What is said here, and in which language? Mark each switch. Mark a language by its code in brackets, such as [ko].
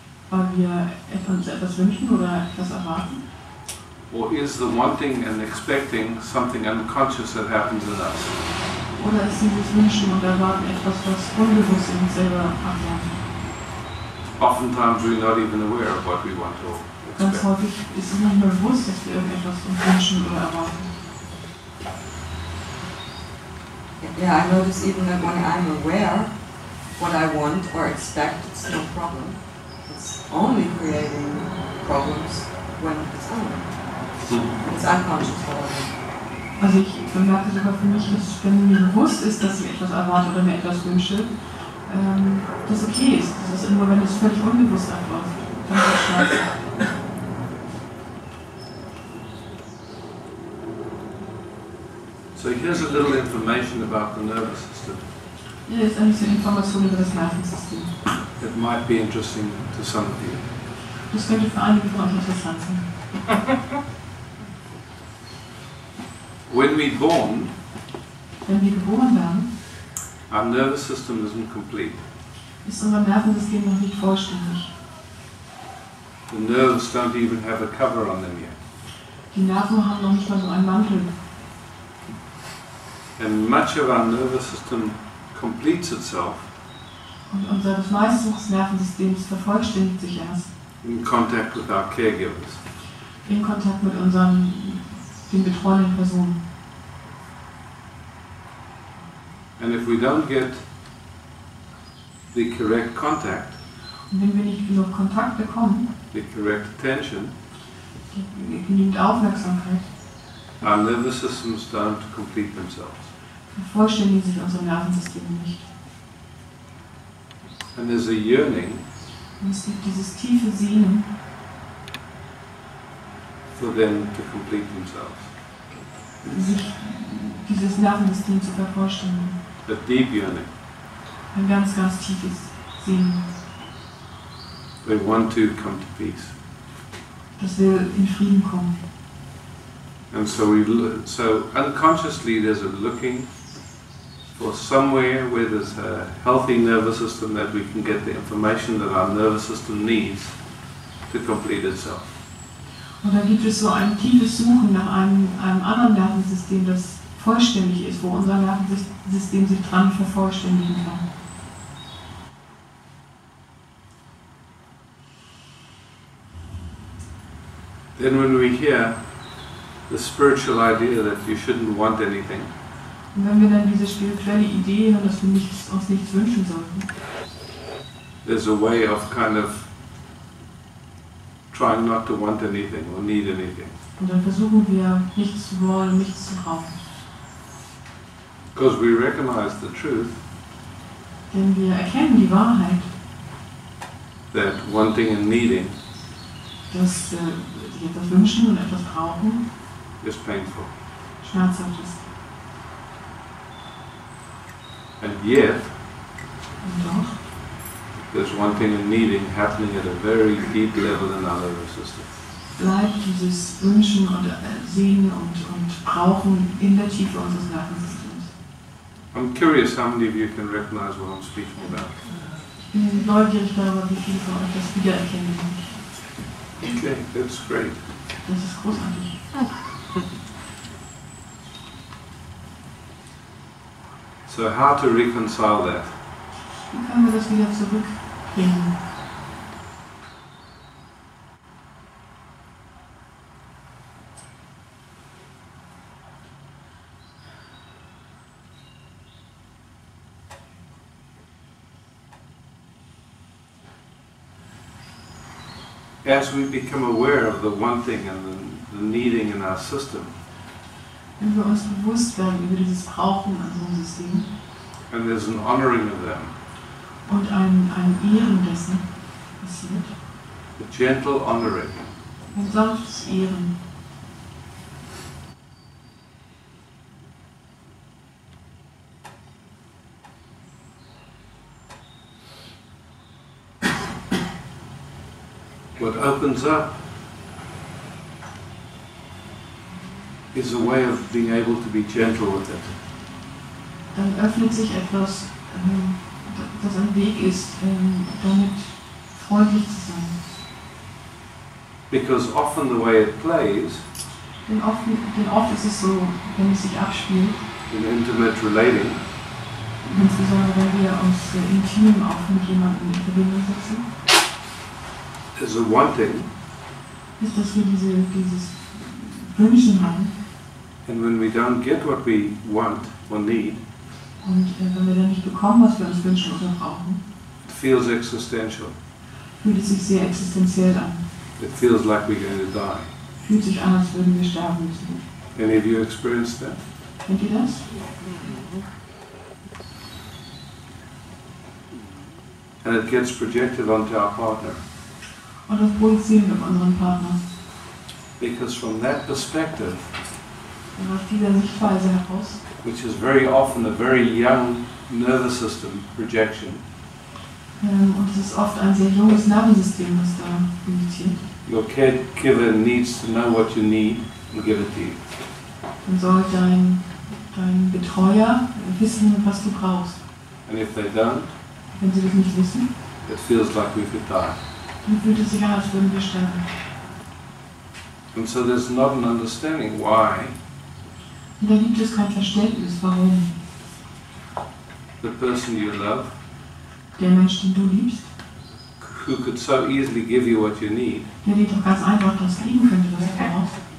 [de] Weil wir uns etwas wünschen oder etwas erwarten? [en] Or is the wanting and expecting something unconscious that happens in us? [de] Oder ist dieses Wünschen und Erwarten etwas, was unbewusst in uns selber abläuft? [en] Oftentimes we're not even aware of what we want or [de] Ganz [en] expect. [de] häufig ist es nicht mehr bewusst, dass wir irgendetwas uns wünschen oder erwarten. [en] Yeah, I notice even that when I'm aware what I want or expect, it's no problem. It's only creating problems when it's on. It's unconscious for me. [de] Also ich bemerke sogar für mich, dass wenn mir bewusst ist, dass ich etwas erwarte oder mir etwas wünsche, das okay ist. Das ist nur, wenn es völlig unbewusst abläuft, dann ist es scheiße. [en] So here's a little information about the nervous system. [de] Hier ist ein bisschen Information über das Nervensystem. [en] It might be interesting to some of you. [de] Das könnte für einige von euch interessant sein. [en] When we're born, [de] Wenn wir geboren werden, [en] our nervous system isn't complete. [de] ist unser Nervensystem noch nicht vollständig. [en] The nerves don't even have a cover on them yet. [de] Die Nerven haben noch nicht mal so einen Mantel. [en] And much of our nervous system completes itself [de] Und das meiste unseres Nervensystems vervollständigt sich erst [en] in contact with our caregivers. [de] in Kontakt mit den betreuenden Personen. [en] And if we don't get the correct contact, [de] Und wenn wir nicht genug Kontakt bekommen, [en] the correct attention, [de] genügend Aufmerksamkeit, [en] our nervous systems don't complete themselves. [de] vervollständigen sich unsere Nervensysteme nicht. [en] And there's a yearning [de] Und es gibt dieses tiefe Sehnen, [en] for them to complete themselves. [de] sich dieses Nervensystem zu vervollständigen. [en] A deep yearning. [de] Ein ganz, ganz tiefes Sehnen. [en] They want to come to peace. [de] Das will in Frieden kommen. [en] And so so unconsciously there's a looking for somewhere where there's a healthy nervous system that we can get the information that our nervous system needs to complete itself. [de] Und da gibt es so ein tiefes Suchen nach einem anderen Nervensystem, das vollständig ist, wo unser Nervensystem sich dran vervollständigen kann. [en] Then when we hear the spiritual idea that you shouldn't want anything, [de] Und wenn wir dann diese spirituelle Idee haben, dass wir uns nichts wünschen sollten, [en] there's a way of kind of trying not to want anything or need anything. [de] und dann versuchen wir nichts zu wollen, nichts zu brauchen. [en] Because we recognize the truth [de] Denn wir erkennen die Wahrheit, [en] that wanting and needing [de] dass sie etwas wünschen und etwas brauchen, [en] is painful. [de] schmerzhaft ist. [en] And yet, [de] Und doch [en] there's wanting and needing happening at a very deep level in our nervous system. [de] bleibt dieses Wünschen und Sehnen und Brauchen in der Tiefe unseres Nervensystems. [en] I'm curious how many of you can recognize what I'm speaking about. [de] Ich bin neugierig darüber, wie viele von euch das wiedererkennen. [en] Okay, that's great. [de] Das ist großartig. [en] So how to reconcile that? [de] Wie können wir das wieder zurückbringen? [en] As we become aware of the wanting and the needing in our system, [de] Wenn wir uns bewusst werden über dieses Brauchen an so einem System [en] and there's an honoring of them, [de] und ein Ehren dessen passiert, [en] a gentle honoring, [de] ein sanftes Ehren, [en] what opens up is a way of being able to be gentle with it. [de] dann öffnet sich etwas, das ein Weg ist, damit freundlich zu sein. [en] Because often the way it plays [de] Denn oft ist es so, wenn es sich abspielt, [en] in intimate relating, [de] insbesondere wenn wir uns intim auch mit jemandem in Verbindung setzen, [en] is a wanting, [de] ist, dass wir dieses Wünschen haben. [en] and when we don't get what we want or need, [de] Und wenn wir dann nicht bekommen, was wir uns wünschen oder brauchen, [en] it feels existential. [de] fühlt es sich sehr existenziell an. [en] It feels like we're going to die. [de] Fühlt sich an, als würden wir sterben müssen. [en] Any of you experienced that? [de] Kennt ihr das? [en] And it gets projected onto our partner. [de] Und das projizieren wir auf unseren Partner. [en] Because from that perspective, [de] Und aus dieser Sichtweise heraus, [en] which is very often a very young nervous system projection, [de] und es ist oft ein sehr junges Nervensystem, das da projiziert, [en] your caregiver needs to know what you need and give it to you. [de] dann soll dein Betreuer wissen, was du brauchst. [en] And if they don't, [de] Wenn Sie das nicht wissen, [en] it feels like we could die. [de] dann fühlt es sich an, als würden wir sterben. [en] And so there's not an understanding why [de] Und da gibt es kein Verständnis, warum [en] the person you love, [de] der Mensch, den du liebst, [en] who could so easily give you what you need, [de] der dir doch ganz einfach das geben könnte, was du brauchst,